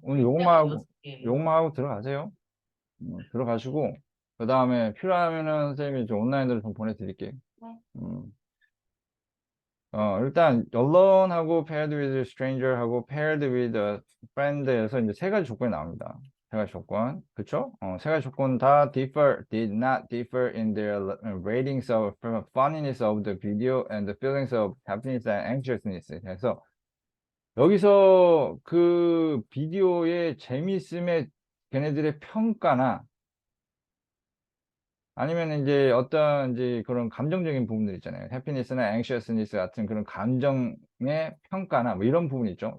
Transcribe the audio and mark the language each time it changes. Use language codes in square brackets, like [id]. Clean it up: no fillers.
[ko] 오늘 요것만 하고 들어가세요. 들어가시고, 그 다음에 필요하면은 선생님이 좀 온라인으로 좀 보내드릴게요. 네. 일단 alone하고 [en] paired with stranger [ko] 하고 [en] paired with a friend [ko] 에서 이제 세 가지 조건이 나옵니다. 세 가지 조건, 그쵸? 세 가지 조건 다 [en] did not differ in their ratings of funniness of the video and the feelings of happiness and anxiousness. [ko] 그래서 여기서 그 비디오의 재미있음에 걔네들의 평가나 아니면 이제 어떤 이제 그런 감정적인 부분들 있잖아요. 해피니스나 앵시어스니스 같은 그런 감정의 평가나 뭐 이런 부분이 있죠.